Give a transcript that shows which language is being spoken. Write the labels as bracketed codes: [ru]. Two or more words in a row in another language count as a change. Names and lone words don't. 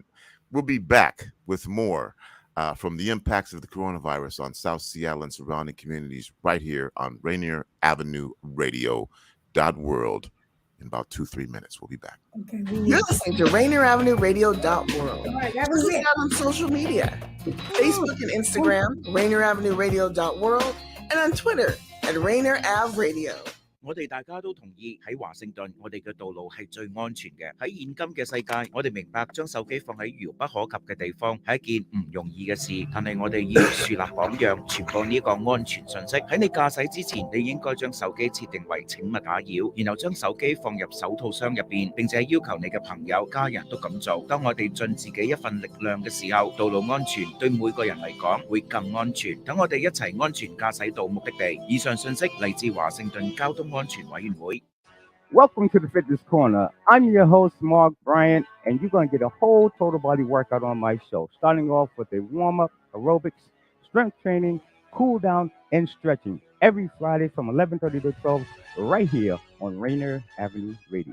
[en] We'll be back with more from the impacts of the coronavirus on South Seattle and surrounding communities right here on Rainier Avenue Radio .world in about 2-3 minutes. We'll be back. Okay, You're listening to Rainier Avenue Radio .world. All right, that was it. On social media, Facebook and Instagram, Rainier Avenue Radio .world, and on Twitter at Rainier Av Radio. [yue] 我哋大家都同意喺華盛頓，我哋嘅道路係最安全嘅。喺現今嘅世界，我哋明白將手機放喺遙不可及嘅地方係一件唔容易嘅事，但係我哋要樹立榜樣，傳播呢個安全信息。喺你駕駛之前，你應該將手機設定為請勿打擾，然後將手機放入手套箱入邊，並且要求你嘅朋友、家人都咁做。當我哋盡自己一份力量嘅時候，道路安全對每個人嚟講會更安全。等我哋一齊安全駕駛到目的地。以上信息嚟自華盛頓交通安全委員會。 [en] Welcome to the Fitness Corner. I'm your host, Mark Bryant, and you're going to get a whole total body workout on my show, starting off with a warm-up, aerobics, strength training, cool down, and stretching every Friday from 11:30 to 12 right here on Rainier Avenue Radio.